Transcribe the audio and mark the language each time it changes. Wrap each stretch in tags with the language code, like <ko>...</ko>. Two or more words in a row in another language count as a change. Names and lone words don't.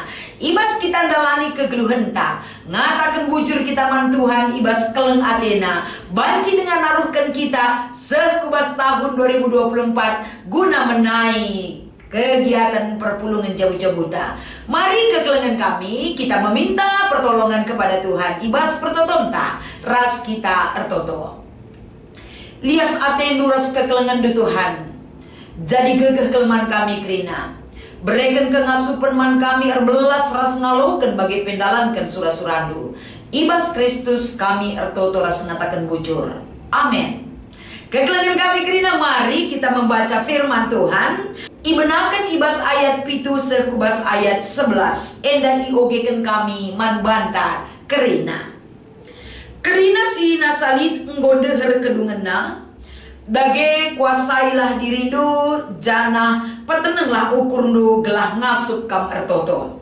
<btx>Ibas kita dalani kegeluhenta ngatakan bujur kita man Tuhan ibas keleng Athena banci dengan naruhkan kita sekubas tahun 2024 guna</btx> <id>menaik kegiatan</id> <btx>perpulungan jabu-jabuta. Mari kekelengan kami</btx> <id>kita meminta pertolongan kepada Tuhan</id> <btx>ibas pertotonta ras kita ertoto lias atendu ras kekelengan du Tuhan jadi gegeh kelemahan kami kerina berikan kengasupan man kami erbelas ras ngalokan bagi pendalankan surah-surandu ibas Kristus kami ertoto ras ngatakan bujur. Amin. Kekelengan kami kerina</btx> <id>mari kita membaca firman Tuhan.</id> <btx>Ibenakan ibas ayat pitu sekubas ayat 11 enda iogekan kami man banta kerina. Kerina si nasalit nggondeher kedungena dage kuasailah dirindu jana petenenglah ukurnu gelah ngasup kam ertoto.</btx>